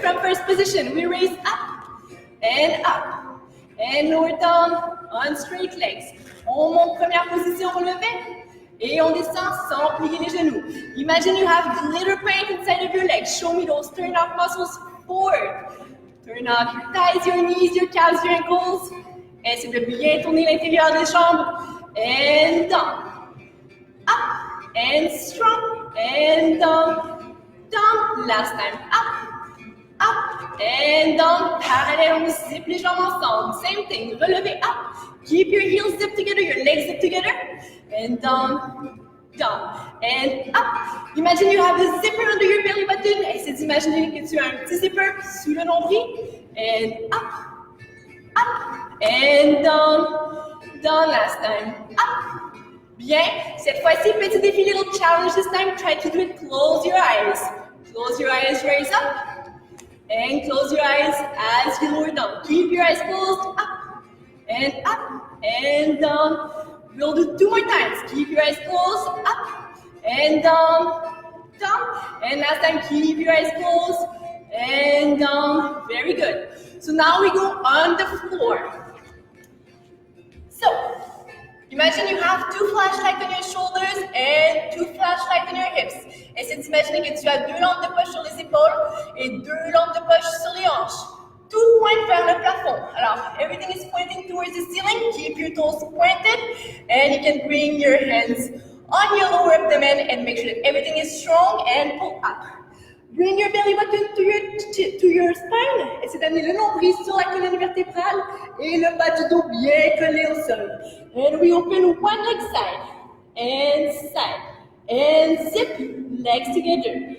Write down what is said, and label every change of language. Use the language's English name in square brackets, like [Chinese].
[English] From first position, we raise up, and up. And lower down on straight legs. [French] On monte première position relevée. Et on descend sans plier les genoux. [English] Imagine you have glitter paint inside of your legs. Show me those turn out muscles forward. Turn out your thighs, your knees, your calves, your ankles. [French] Essaie de bien tourner l'intérieur des jambes. [English] And down. Up. And strong. And down. Down. Last time. Up. up and down, parallel, [French] on zip les jambes ensemble. [English] Same thing, [French] relevez [English] up, keep your heels zipped together, your legs zipped together, and down, down, and up. Imagine you have a zipper under your belly button. [French] Essaie d'imaginer que tu as un petit zipper sous le nombril, [English] and up, and down last time, up. [French] Bien, cette fois-ci, petit défi, [English] little challenge this time. Try to do it, close your eyes. Close your eyes, raise up. And close your eyes as you lower down. Keep your eyes closed, up, and down. We'll do 2 more times. Keep your eyes closed, up, and down, down. And last time, keep your eyes closed, and down. Very good. So now we go on the floor. So, imagine you have 2 flashlights on your shoulders and 2 flashlights on your hips. [French] Essaie d'imaginer que tu as 2 lampes de poche sur les épaules et 2 lampes de poche sur les hanches. Tout pointe vers le plafond. Alors, [English] everything is pointing towards the ceiling. Keep your toes pointed, and you can bring your hands on your lower abdomen and make sure that everything is strong and pull up. Bring your belly button to your spine. [French] Essayez d'amener le nombril sur la colonne vertébrale et le bas du dos bien collé au sol. [English] And we open one leg side, and zip, legs together.